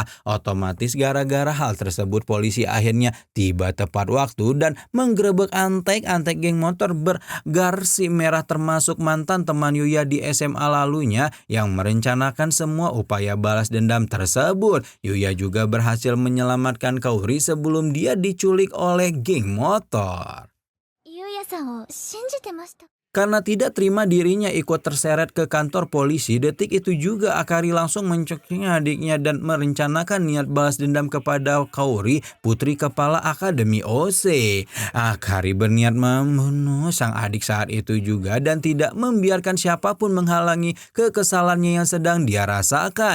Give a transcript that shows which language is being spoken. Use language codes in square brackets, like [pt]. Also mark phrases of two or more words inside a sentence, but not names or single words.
[id] Otomatis gara-gara hal tersebut, polisi akhirnya tiba tepat waktu dan menggerebek antek-antek geng motor bergarsi merah termasuk mantan teman Yuya di SMA lalunya yang merencanakan semua upaya balas dendam tersebut. Yuya juga berhasil menyelamatkan Kaori sebelum dia diculik oleh geng motor. [ja] ゆうやさんを信じてました。 [id] Karena tidak terima dirinya ikut terseret ke kantor polisi, detik itu juga Akari langsung mencekik adiknya dan merencanakan niat balas dendam kepada Kaori, putri kepala Akademi OC. Akari berniat membunuh sang adik saat itu juga dan tidak membiarkan siapapun menghalangi kekesalannya yang sedang dia rasakan.